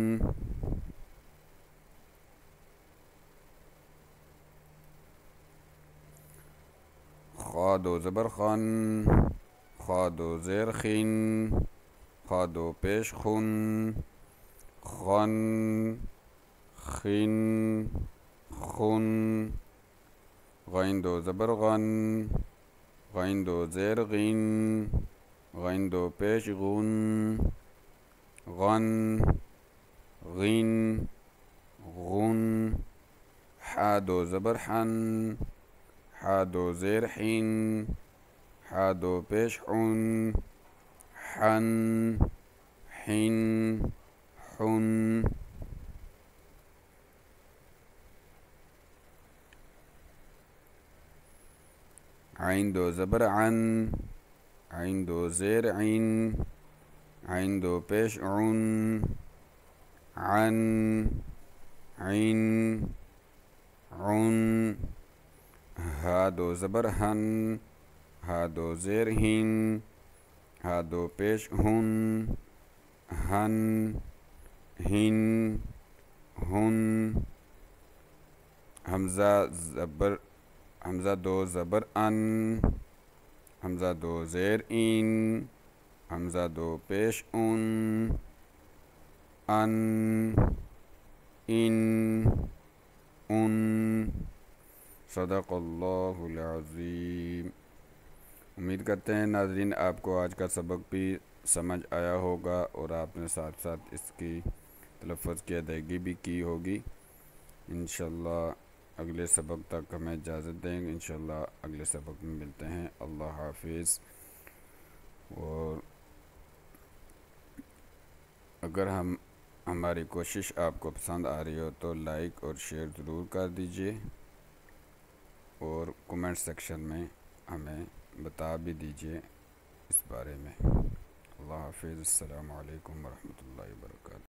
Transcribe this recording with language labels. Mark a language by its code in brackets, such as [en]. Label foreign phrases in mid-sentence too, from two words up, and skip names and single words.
[ur] خا دو زبر خَن، خا دو زیر خِن، خا دو پیش خُن، خَن، خِن، خُن. غین دو زبر غَن، غین دو زیر غِن، غین دو پیش غُن، غَن، غِن، غُن. حا دو زبر حَن، حا دو زیر حِن، حا دو پیش حُن، حَن، حِن، حُن. عین دو زبر عَن، عین دو زیر عِن، عین دو پیش عُن، عَن، عِن، عُن. ہا دو زبر ہَن، ہا دو زیر ہِن، ہا دو پیش ہُن، ہَن، ہِن، ہُن. ہمزہ دو زبر ءَن، ہمزہ دو زیر ءِن، ہمزہ دو پیش ءُن، ءَن، ءِن، ءُن. [ar] صدق الله العظيم. [ur] امید کرتے ہیں ناظرین آپ کو آج کا سبق بھی سمجھ آیا ہوگا اور آپ نے ساتھ ساتھ اس کی تلفظ کی ادائیگی بھی کی ہوگی. ان شاء اللہ اگلے سبق تک ہمیں اجازت دیں گے. ان شاء اللہ اگلے سبق میں ملتے ہیں. اللہ حافظ. اور اگر ہماری کوشش آپ کو پسند آ رہی ہو تو لائک اور شیئر ضرور کر دیجیے. اور [en] comment section [ur] میں ہمیں بتا بھی دیجیے اس بارے میں. اللہ حافظ. [ar] السلام عليكم ورحمة الله وبركاته.